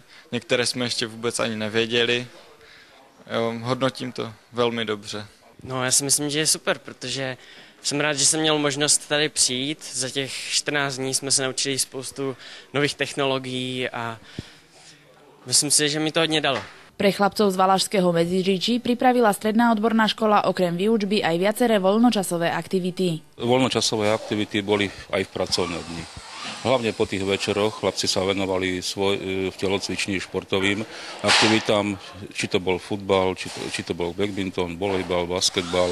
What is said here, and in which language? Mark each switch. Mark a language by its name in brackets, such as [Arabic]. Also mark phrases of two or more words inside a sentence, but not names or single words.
[Czech] Některé jsme ještě vůbec ani nevěděli. Jo, hodnotím to velmi dobře. No, já si myslím, že je super, protože jsem rád, že jsem měl možnost tady přijít. Za těch 14 dní jsme se naučili spoustu nových technologií a myslím si, že mi to hodně dalo. [Slovak] Pre chlapcov z Valašského Medziříčí pripravila Stredná odborná škola okrem výučby aj viaceré voľnočasové aktivity. Voľnočasové aktivity boli aj v pracovné dni. Hlavne po tých večeroch chlapci sa venovali v telocvični športovým aktivitám, či to bol futbal, či to bol badminton, volejbal, basketbal.